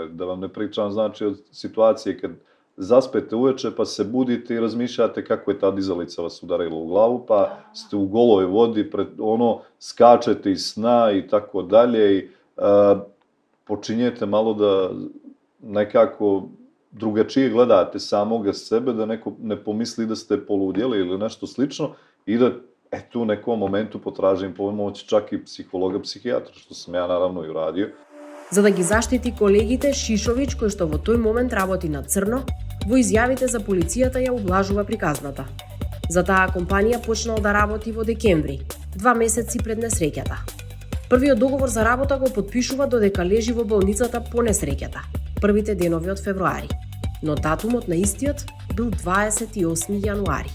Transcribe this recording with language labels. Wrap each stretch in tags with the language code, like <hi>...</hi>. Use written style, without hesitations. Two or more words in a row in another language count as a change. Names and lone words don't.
<sr>Da vam ne pričam, znači, od situacije kad zaspete uveče pa se budite i razmišljate kako je ta dizalica vas udarila u glavu, pa ste u goloj vodi, skačete iz sna i tako dalje i počinjete malo da nekako drugačije gledate samoga sebe, da neko ne pomisli da ste poludjeli ili nešto slično i da tu u nekom momentu potražim pomoć čak i psihologa, psihijatra, što sam ja naravno i uradio.</sr> <mk>За да ги заштити колегите, Шишовиć, кој што во тој момент работи на црно, во изјавите за полицијата ја ублажува приказната. За таа компанија почнал да работи во декември, 2 месеци пред несреќата. Првиот договор за работа го подпишува додека лежи во болницата по несреќата, првите денови од февруари, но датумот на истиот бил 28 јануари.</mk>